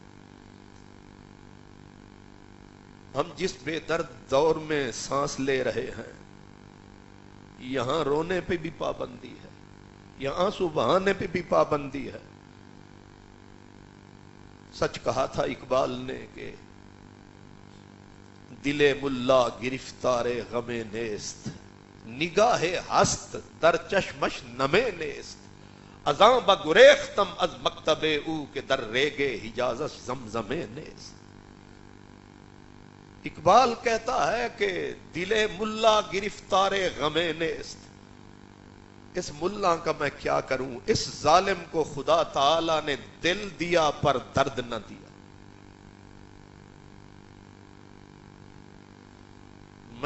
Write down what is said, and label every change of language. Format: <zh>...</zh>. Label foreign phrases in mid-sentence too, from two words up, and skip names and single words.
<ur>ہم جس بے درد دور میں سانس لے رہے ہیں، یہاں رونے پہ بھی پابندی ہے، یہاں آنسو بہانے پہ بھی پابندی ہے۔ سچ کہا تھا اقبال نے کہ</ur> <fa>دل ملا گرفتار غم نیست، نگاہ ہست در چشمش نم نیست، ازاں بگریختم از مکتب او کہ در ریگے حجازش زمزم نیست۔</fa> <ur>اقبال کہتا ہے کہ</ur> <fa>دل ملا گرفتار غم نیست،</fa> <ur>اس ملا کا میں کیا کروں، اس ظالم کو خدا تعالی نے دل دیا پر درد نہ دیا۔</ur>